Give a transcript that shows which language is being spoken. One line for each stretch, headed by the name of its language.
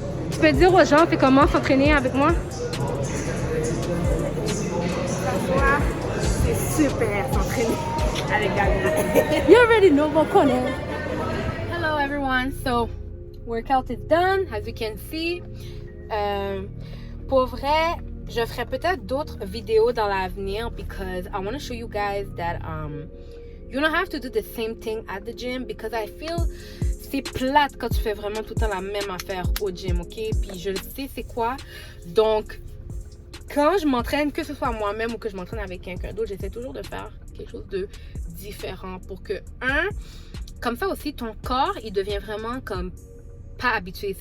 French: Tu peux dire aux gens, puis comment s'entraîner avec moi? C'est super s'entraîner avec Daniela.
English: You already know what corner. Hello everyone, so workout is done, as you can see.
French: Pour vrai, je ferai peut-être d'autres vidéos dans l'avenir
English: because I want to show you guys that you don't have to do the same thing at the gym because I feel
French: c'est plate quand tu fais vraiment tout le temps la même affaire au gym, ok? Puis je le sais c'est quoi. Donc, quand je m'entraîne, que ce soit moi-même ou que je m'entraîne avec quelqu'un d'autre, j'essaie toujours de faire quelque chose de différent pour que, comme ça aussi, ton corps, il devient vraiment comme pas habitué.